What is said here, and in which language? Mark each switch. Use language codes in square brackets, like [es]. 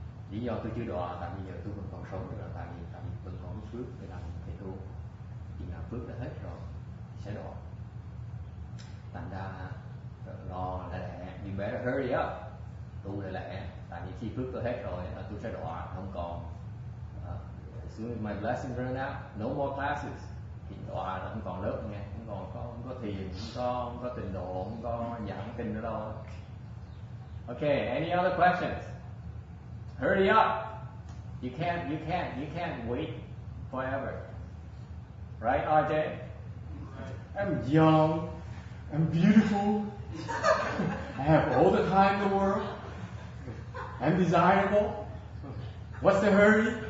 [vi] Lý do tôi chưa đọa tại bây giờ tôi vẫn còn sống, là tại vì vẫn còn phước để làm thầy tu. Khi nào phước đã hết rồi sẽ đọa. Thành ra lo lẹ, [en] you better hurry up, [vi] tu lẹ, tại vì khi phước tôi hết rồi tôi sẽ đọa, không còn. [en] As soon as my blessings run out, no more classes. [vi] Thì đọa là không còn lớp nghe, không có thiền, không có tịnh độ, không có giảng kinh nữa đâu. [en] Okay, any other questions? Hurry up. You can't wait forever. Right, RJ? I'm young, I'm beautiful, I have all the time in the world, I'm desirable. What's the hurry?